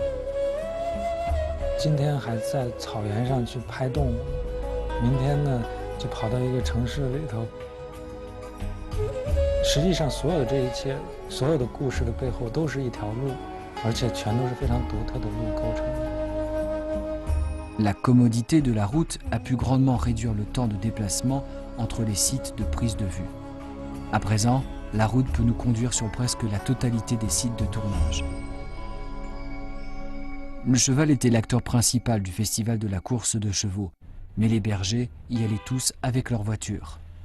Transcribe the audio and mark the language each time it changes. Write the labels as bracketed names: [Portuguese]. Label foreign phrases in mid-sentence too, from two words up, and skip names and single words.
[Chinese] 今天还在草原上去拍动物，明天呢就跑到一个城市里头。实际上，所有的这一切，所有的故事的背后都是一条路，而且全都是非常独特的路构成的。 [French] La commodité de la route a pu grandement réduire le temps de déplacement entre les sites de prise de vue. À présent, la route peut nous conduire sur presque la totalité des sites de tournage. Le cheval était l'acteur principal du festival de la course de chevaux, mais les bergers y allaient tous avec leur voiture.